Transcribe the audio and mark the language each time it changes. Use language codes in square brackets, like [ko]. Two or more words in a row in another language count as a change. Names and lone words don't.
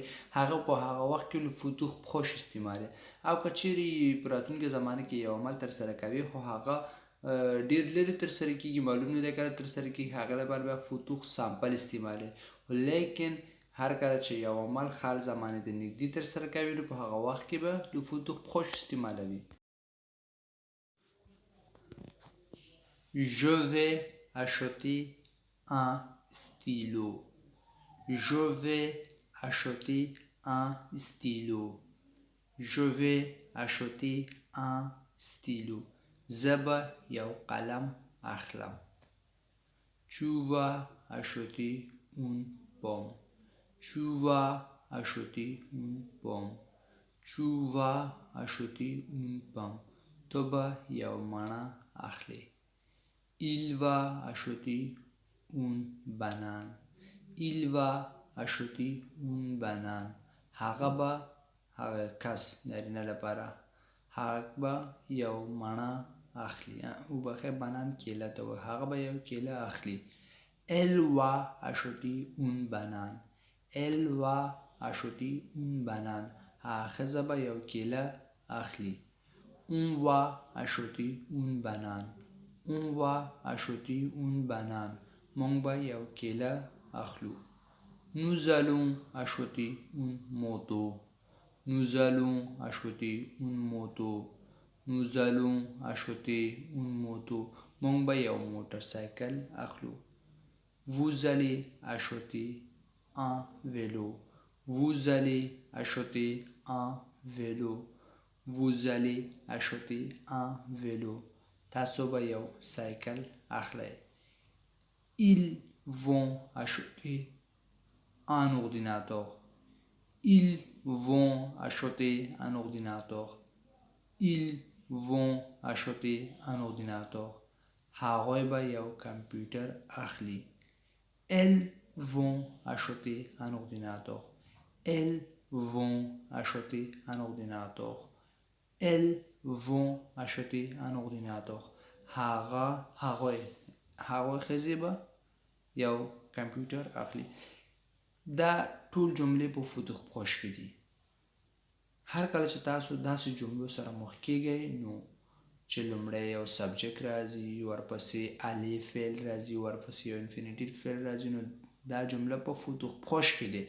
[ps] هغه په هغه وخت کې [fr] le futur proche [ps] استعمالوي. او که چیرې په راتلونکې زمانه کې یو عمل ترسره کوي خو هغه ډیر لرې ترسره کیږي، معلوم نه دی کله ترسره کیږي، هغه لپاره بیا [fr] futur simple [ps] استعمالوي. لیکن هر کله چې یو عمل حال زمانه د نږدې ترسره کوي نو په هغه وخت کې به [fr] le futur proche [ps] استعمالوي. [fr] Je vais acheter un stylo. Je vais acheter un stylo. Je vais acheter un stylo. [ps] زه به یو قلم اخلم. [fr] Tu vas acheter une pomme. Tu vas acheter une pomme. Tu vas acheter une pomme. [ps] تو به یو مڼه اخلي. [fr] Il va acheter une banane. Il va acheter une banane. [ps] هغه کس نارینه لپاره هغه به یو مڼه اخلي. او بخیر بنان کیله ته وایي. هغه به یو کیله اخلي. [fr] Elle va acheter une banane. Elle va acheter une banane. [ps] هغه ښځه به یو کیله اخلي. [fr] On va acheter une banane. On va acheter une banane. [ps] موږ به یو کیله اخلو. [fr] Nous allons acheter une moto. Nous allons acheter une moto. Nous allons acheter une moto. [ps] موږ به یو موټر سایکل اخلو. [fr] Vous allez acheter un vélo. Vous allez acheter un vélo. Vous allez acheter un vélo. [ps] تاسو به یو سایکل اخلئ. [fr] Ils vont acheter un ordinateur. Ils vont acheter un ordinateur. Ils vont acheter un ordinateur. [ps] هغوی به یو کمپیوټر اخلي. [fr] Elles vont acheter un ordinateur. Elles vont acheter un ordinateur. Elles vont acheter un ordinateur. [ps] هغوی ښځې به یو کمپیوټر اخلي. دا ټول جملې په [fr] futur proche [ps] کې دي. هر کله چې تاسو داسې جملو سره مخ کیږئ نو چې لومړی یو سبجیکټ راځي، ورپسې الې فعل راځي، ورپسې یو انفینیټیو فعل راځي، نو دا جمله په [fr] futur proche [ps] کې دی.